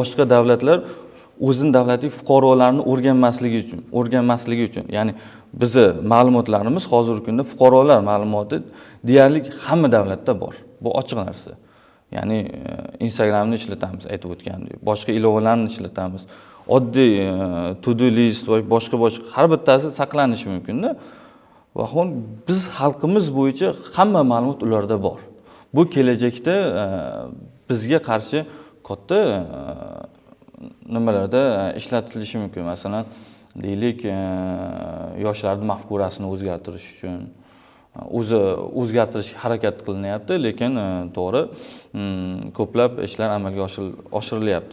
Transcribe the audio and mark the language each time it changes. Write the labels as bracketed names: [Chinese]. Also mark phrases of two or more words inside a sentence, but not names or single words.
[Uzbek] Ya'ni boshqa davlatlar o'zini davlatiy fuqarolarni o'rganmasligi uchun, ya'ni bizni ma'lumotlarimiz hozirgi kunda fuqarolar ma'lumoti deyarli hamma davlatda bor. Bu ochiq narsa. Ya'ni Instagramni ishlatamiz, aytib o'tgandek, boshqa ilovalarni ishlatamiz. Oddiy [English] to-do list [Uzbek] va boshqa har bittasi saqlanishi mumkin-da. Va biz xalqimiz bo'yicha hamma ma'lumot ularda bor. Bu kelajakda bizga qarshi katta nimalarda ishlatilishi mumkin. Masalan, deylik, yoshlarning mafkurasini o'zgartirish uchun o'zgartirish harakat qilinyapti, lekin to'g'ri ko'plab ishlar amalga oshirilyapti.